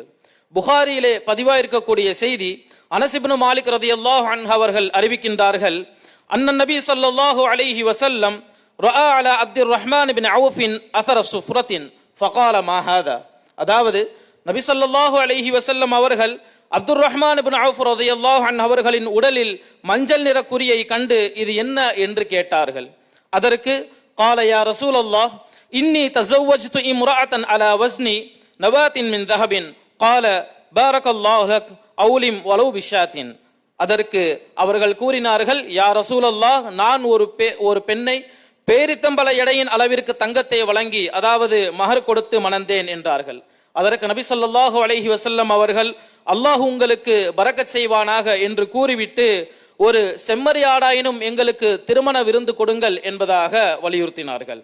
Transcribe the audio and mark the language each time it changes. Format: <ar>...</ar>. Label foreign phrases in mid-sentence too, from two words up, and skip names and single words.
<ta>புகாரியிலே பதிவாயிருக்கக்கூடிய செய்தி, அனஸ் இப்னு மாலிக்</ta> <ar>رضي الله عنه</ar> <ta>அவர்கள் அறிவிக்கின்றார்கள்,</ta> <ar>أن النبي صلى الله عليه وسلم رأى على عبد الرحمن بن عوف أثر صفرة فقال ما هذا.</ar> <ta>அதாவது, நபி</ta> <ar>صلى الله عليه وسلم</ar> <ta>அவர்கள் அப்துர் ரஹ்மான் இப்னு அவ்ஃப்</ta> <ar>رضي الله عنه</ar> <ta>அவர்களின் உடலில் மஞ்சள் நிற குறியை கண்டு இது என்ன என்று கேட்டார்கள். அதற்கு,</ta> <ar>قال يا رسول الله إني تزوجت امرأة على وزن نبات من ذهب قال بارك الله لك أولم ولو بشاة.</ar> <ta>அதற்கு அவர்கள் கூறினார்கள்,</ta> <ar>يا رسول الله,</ar> <ta>நான் ஒரு பெண்ணை பேரித்தம்பல எடையின் அளவிற்கு தங்கத்தை வழங்கி, அதாவது மகர் கொடுத்து மணந்தேன் என்றார்கள். அதற்கு நபி</ta> <ar>صلى الله عليه وسلم</ar> <ta>அவர்கள், அல்லாஹ் உங்களுக்கு பரக்கத் செய்வானாக என்று கூறிவிட்டு, ஒரு செம்மறியாடாயினும் எங்களுக்கு திருமண விருந்து கொடுங்கள் என்பதாக வலியுறுத்தினார்கள்.</ta>